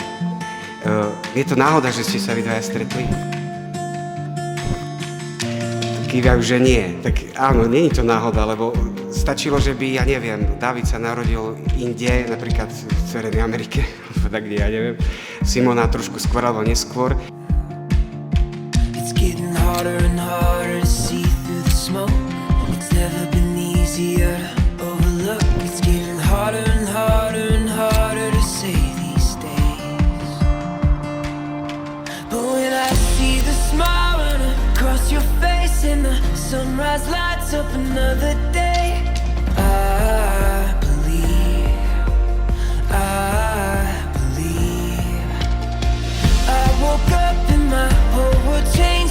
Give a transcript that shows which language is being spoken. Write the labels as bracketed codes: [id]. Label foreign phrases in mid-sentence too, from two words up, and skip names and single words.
[sk] Je to náhoda, že ste sa vy dvaja stretli? Kývajú, že nie. Tak áno, nie je to náhoda, lebo stačilo, že by, ja neviem, Dávid sa narodil inde, napríklad v Severnej Amerike, tak kde, ja neviem, Simona trošku skôr alebo neskôr. [en] It's getting harder and harder to see through the smoke. It's never been easier to overlook. It's getting harder and harder and harder to say these days. But when I see the smile run across your face and the sunrise lights up another day, I believe I woke up and my whole world changed.